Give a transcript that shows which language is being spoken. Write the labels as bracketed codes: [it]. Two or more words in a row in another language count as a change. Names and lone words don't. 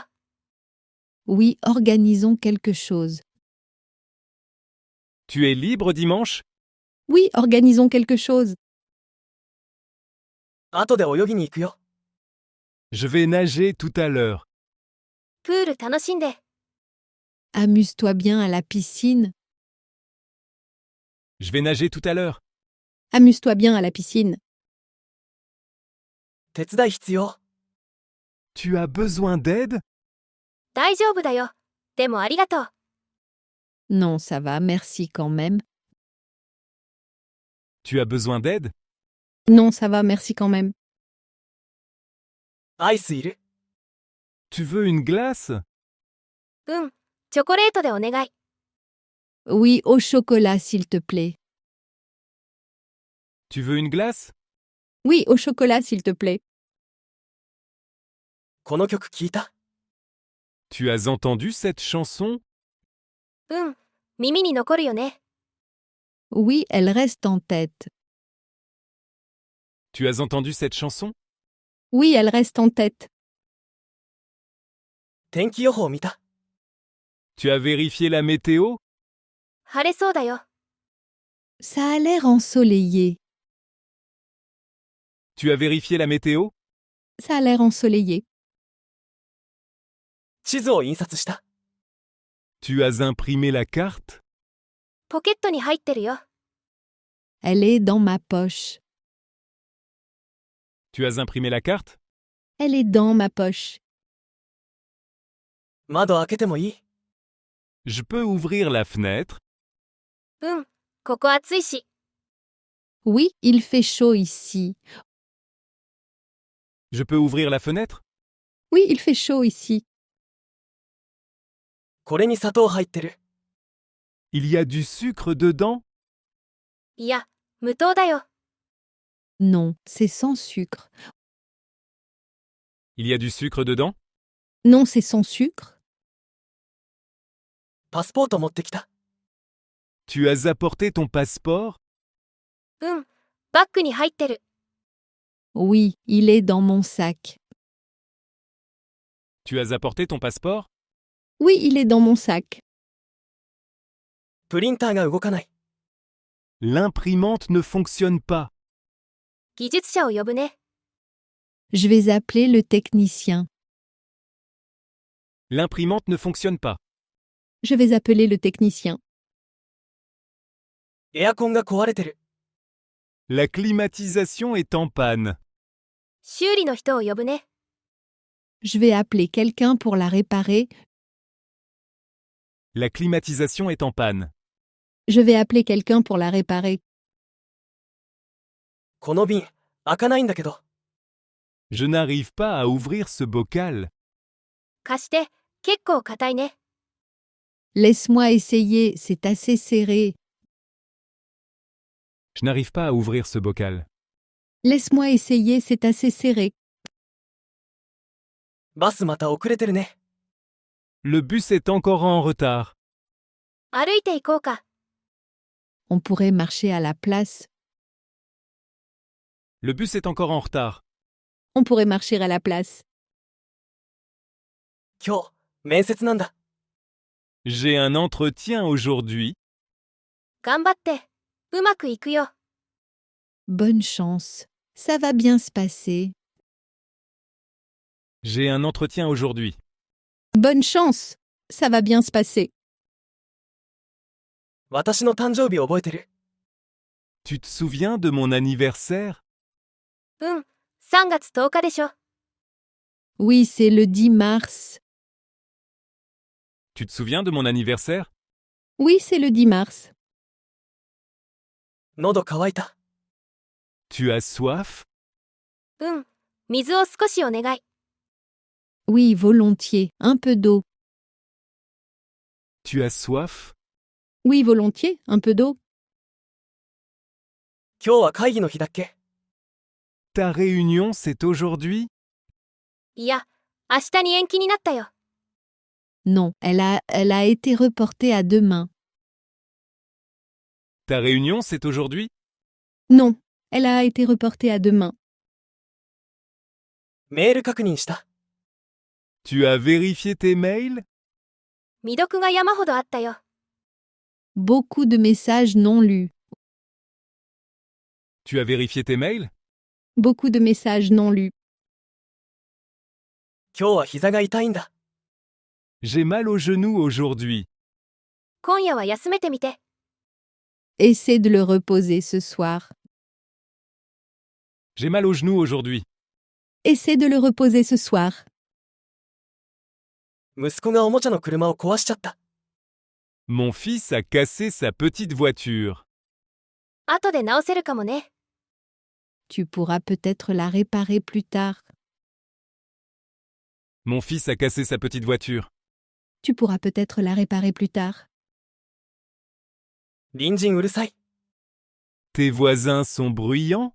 [fr] Oui, organisons quelque chose. Tu es libre dimanche? Oui, organisons quelque chose. [ja] 後で泳ぎに行くよ。 [fr] Je vais nager tout à l'heure. [ja] プール楽しんで。 [fr] Amuse-toi bien à la piscine. Je vais nager tout à l'heure. Amuse-toi bien à la piscine. [ja] 手伝い必要？ [fr] Tu as besoin d'aide? [ja] 大丈夫だよ。でもありがとう。 [fr] Non, ça va, merci quand même. Tu as besoin d'aide? Non, ça va, merci quand même. [ja] アイスいる？ [fr] Tu veux une glace? [ja] うん、チョコレートでお願い。 [fr] Oui, au chocolat, s'il te plaît. Tu veux une glace? Oui, au chocolat, s'il te plaît. [ja] この曲聞いた？ [fr] Tu as entendu cette chanson? [ja] うん、耳に残るよね。 [fr] Oui, elle reste en tête. Tu as entendu cette chanson? Oui, elle reste en tête. [ja] 天気予報見た？ [fr] Tu as vérifié la météo? [ja] 晴れそうだよ。 [fr] Ça a l'air ensoleillé. Tu as vérifié la météo? Ça a l'air ensoleillé. [ja] 地図を印刷した？ [fr] Tu as imprimé la carte? [ja] ポケットに入ってるよ。 [fr] Elle est dans ma poche. Tu as imprimé la carte? Elle est dans ma poche. [ja] 窓開けてもいい？ [fr] Je peux ouvrir la fenêtre? [ja] うん、ここ暑いし。 [fr] Oui, il fait chaud ici. Je peux ouvrir la fenêtre? Oui, il fait chaud ici. [ja] これに砂糖入ってる？ [fr] Il y a du sucre dedans? [ja] いや、無糖だよ。 [fr] Non, c'est sans sucre. Il y a du sucre dedans? Non, c'est sans sucre. [ja] パスポート持ってきた？ [fr] Tu as apporté ton passeport? [ja] うん、バッグに入ってる。 [fr] Oui, il est dans mon sac. Tu as apporté ton passeport? Oui, il est dans mon sac. [ja] プリンターが動かない。 [fr] L'imprimante ne fonctionne pas. [ja] 技術者を呼ぶね。 [fr] Je vais appeler le technicien. L'imprimante ne fonctionne pas. Je vais appeler le technicien. [ja] エアコンが壊れてる。 [fr] La climatisation est en panne. [ja] 修理の人を呼ぶね。 [fr] Je vais appeler quelqu'un pour la réparer. La climatisation est en panne. Je vais appeler quelqu'un pour la réparer. [ja] この瓶、開かないんだけど。 [fr] Je n'arrive pas à ouvrir ce bocal. [ja] 貸して、結構硬いね。 [fr] Laisse-moi essayer, c'est assez serré. Je n'arrive pas à ouvrir ce bocal. Laisse-moi essayer, c'est assez serré. [ja] バスまた遅れてるね。 [fr] Le bus est encore en retard. [ja] 歩いて行こうか。 [fr] On pourrait marcher à la place. Le bus est encore en retard. On pourrait marcher à la place. [ja] 今日、面接なんだ。 [fr] J'ai un entretien aujourd'hui. [ja] 頑張って。うまくいくよ。 [fr] Bonne chance. Ça va bien se passer. J'ai un entretien aujourd'hui. Bonne chance. Ça va bien se passer. [ja] 私の誕生日覚えてる？ [fr] Tu te souviens de mon anniversaire? [ja] うん、3月10日でしょ。 [fr] Oui, c'est le 10 mars. Tu te souviens de mon anniversaire? Oui, c'est le 10 mars. [ja] 喉乾いた。 [fr] Tu as soif? [ja] うん、水を少しお願い。 [fr] Oui, volontiers. Un peu d'eau. Tu as soif? Oui, volontiers. Un peu d'eau. [ja] 今日は会議の日だっけ？ [fr] Ta réunion, c'est aujourd'hui? [ja] いや、明日に延期になったよ。 [fr] Non, elle a été reportée à demain. Ta réunion, c'est aujourd'hui? Non, elle a été reportée à demain. [ja] メール確認した。 [fr] Tu as vérifié tes mails? [ja] 未読が山ほどあったよ。 [fr] Beaucoup de messages non lus. Tu as vérifié tes mails? Beaucoup de messages non lus. [ja] 今日は膝が痛いんだ。 [fr] J'ai mal au genou aujourd'hui. [ja] 今夜は休めてみて。 [fr] Essaie de le reposer ce soir. J'ai mal au genou aujourd'hui. Essaie de le reposer ce soir. [ja] 息子がおもちゃの車を壊しちゃった。 [fr] Mon fils a cassé sa petite voiture. [ja] 後で直せるかもね。 [fr] Tu pourras peut-être la réparer plus tard. Mon fils a cassé sa petite voiture. Tu pourras peut-être la réparer plus tard. [ja] 隣人うるさい。 [fr] Tes voisins sont bruyants?